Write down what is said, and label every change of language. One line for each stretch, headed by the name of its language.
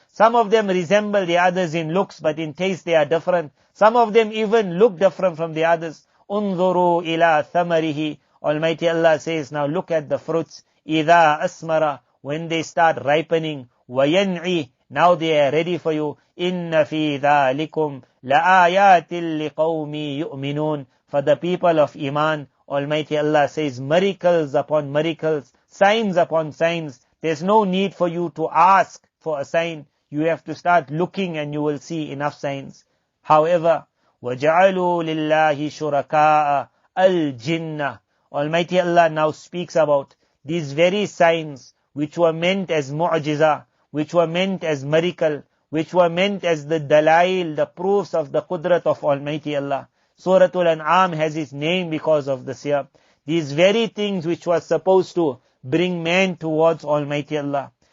English: Some of them resemble the others in looks, but in taste they are different. Some of them even look different from the others.
Arabic: انظروا إلى ثمره.
English: Almighty Allah says, now look at the fruits.
Arabic: إذا أسمر,
English: when they start ripening.
Arabic: وينعي, now they are ready for you. إن في ذلكم لآيات لقوم يؤمنون.
English: For the people of Iman, Almighty Allah says, miracles upon miracles, signs upon signs. There's no need for you to ask for a sign. You have to start looking and you will see enough signs. However,
Arabic: وَجَعَلُوا لِلَّهِ شُرَكَاءَ الْجِنَّةِ.
English: Almighty Allah now speaks about these very signs which were meant as mu'jiza, which were meant as miracle, which were meant as the dalail, the proofs of the qudrat of Almighty Allah. Suratul An'am has its name because of this here. These very things which were supposed to bring man towards Almighty Allah.